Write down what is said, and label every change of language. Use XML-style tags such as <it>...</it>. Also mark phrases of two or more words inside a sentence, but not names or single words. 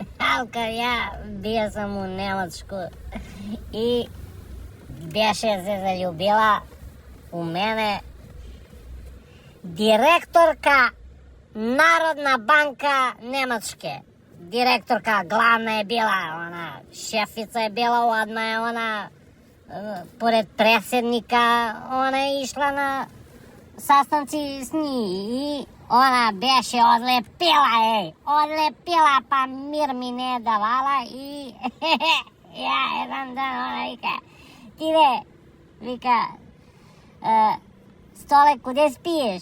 <sr>Малка, ја бија сам у Немачку и беше се заљубила у мене директорка Народна банка Немачке. Директорка главна е била, она шефица е била, ладна е она поред преседника, она е ишла на sastanci s njih i ona beše odlepila, pa mir mi ne davala i ja jedan dan ona vika, vika, Stole, kude spiješ?</sr>